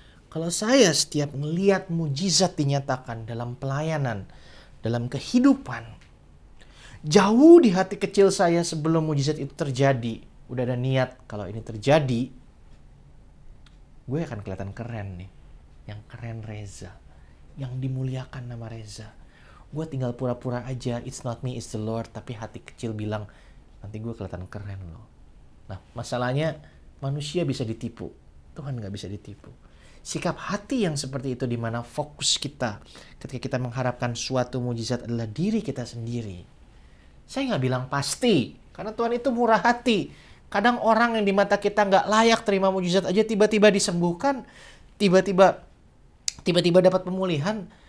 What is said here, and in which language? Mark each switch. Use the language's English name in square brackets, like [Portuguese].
[Indonesian] Kalau saya setiap melihat mujizat dinyatakan dalam pelayanan, dalam kehidupan, jauh di hati kecil saya sebelum mujizat itu terjadi, udah ada niat kalau ini terjadi, gue akan kelihatan keren nih. Yang keren Reza, yang dimuliakan nama Reza. Gue tinggal pura-pura aja, [English] it's not me, it's the Lord. [Indonesian] Tapi hati kecil bilang, nanti gue kelihatan keren loh. Nah, masalahnya manusia bisa ditipu, Tuhan gak bisa ditipu. Sikap hati yang seperti itu, di mana fokus kita ketika kita mengharapkan suatu mujizat adalah diri kita sendiri. Saya nggak bilang pasti, karena Tuhan itu murah hati. Kadang orang yang di mata kita nggak layak terima mujizat aja tiba-tiba disembuhkan, tiba-tiba dapat pemulihan.